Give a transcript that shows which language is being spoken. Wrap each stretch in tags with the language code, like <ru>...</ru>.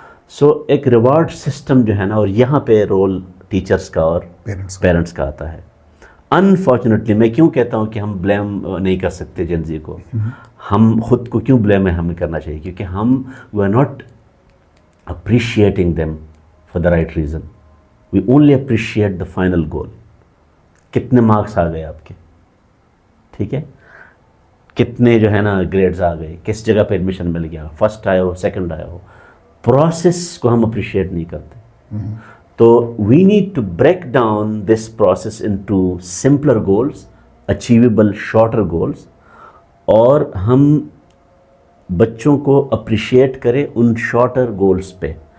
<ur>سو ایک reward system جو ہے نا، اور یہاں پہ رول ٹیچرز کا اور پیرنٹس کا آتا ہے. انفارچونیٹلی میں کیوں کہتا ہوں کہ ہم بلیم نہیں کر سکتے جن زی کو، ہم خود کو کیوں بلیم ہمیں کرنا چاہیے، کیونکہ ہم</ur> <en>We are not appreciating them for the right reason. We only appreciate the final goal.</en> <ur>کتنے مارکس آ گئے آپ کے، ٹھیک ہے، کتنے جو ہے نا گریڈز آ گئے، کس جگہ پہ ایڈمیشن مل گیا، فرسٹ آیا ہو سیکنڈ آیا ہو. پروسیس کو ہم اپریشیٹ نہیں کرتے. تو</ur> <en>we need to break down this process into simpler goals, achievable shorter goals,</en> <ur>اور ہم بچوں کو اپریشیٹ کریں ان شارٹر گولس پہ.</ur>